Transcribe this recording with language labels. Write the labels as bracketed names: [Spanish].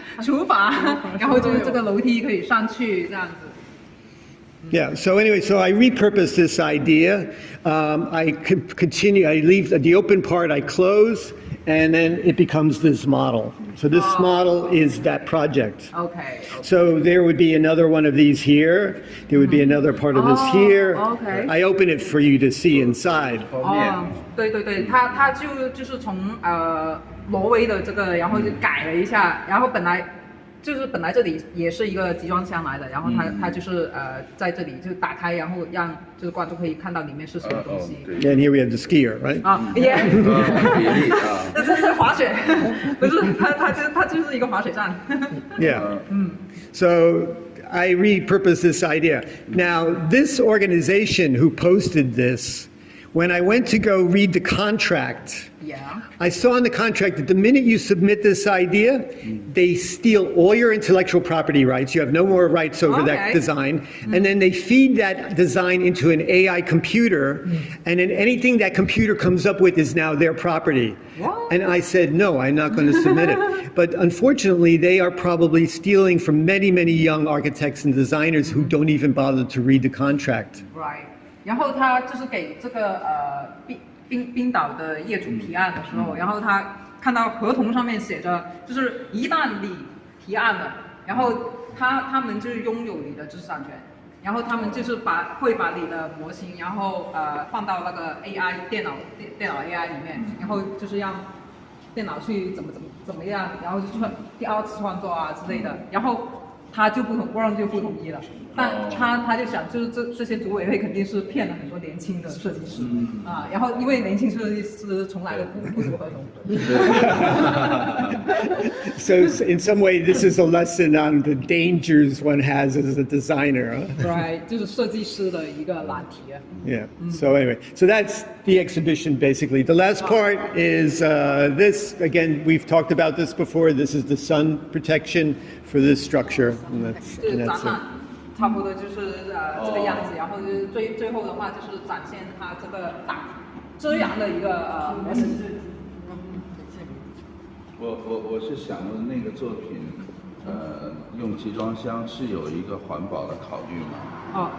[Chinese] 厨房，然后就是这个楼梯可以上去这样子。 [English] Yeah, so anyway, so I repurposed this idea. I continue, I leave the open part, I close, and then it becomes this model. So this model is that project. Okay. So there would be another one of these here. There would be another part of this here. okay. I open it for you to see inside. [Chinese] 哦，对对对，他就是从挪威的这个，然后就改了一下，然后本来这里也是一个集装箱来的，然后他就是在这里就打开，然后让就是观众可以看到里面是什么东西。 [English] And here we have the skier, right? [Chinese] 啊，也，这是滑雪，不是它就是一个滑雪站。 [English] Yeah. So I repurposed this idea. Now, this organization who posted this, when I went to go read the contract, Yeah. I saw in the contract that the minute you submit this idea, they steal all your intellectual property rights. You have no more rights over that design. And then they feed that design into an AI computer, and then anything that computer comes up with is now their property. What? And I said, no, I'm not going to submit it. But unfortunately, they are probably stealing from many, many young architects and designers who don't even bother to read the contract. Right. [Chinese] 然后他就是给这个冰岛的业主提案的时候，然后他看到合同上面写着，就是一旦你提案了，然后他们就是拥有你的知识产权，然后他们就是会把你的模型，然后放到那个 AI 电脑 AI 里面，然后就是让电脑去怎么样，然后就第二次创作啊之类的，然后他就不同，Ron就不同意了。但他就想，就是这些组委会肯定是骗了很多年轻的设计师啊，然后因为年轻设计师从来都不读合同。 [English] So in some way, this is a lesson on the dangers one has as a designer. Huh? Right， [Chinese] 就是设计师的一个难题。 [English] Yeah. So anyway, so that's the exhibition basically. The last part is this. Again, we've talked about this before. This is the sun protection for this structure, and that's [Chinese] 就是展 [English] it. [Chinese] 览差不多就是这个样子，然后就是最后的话就是展现它这个遮阳的一个模型。我是想问那个作品，用集装箱是有一个环保的考虑吗？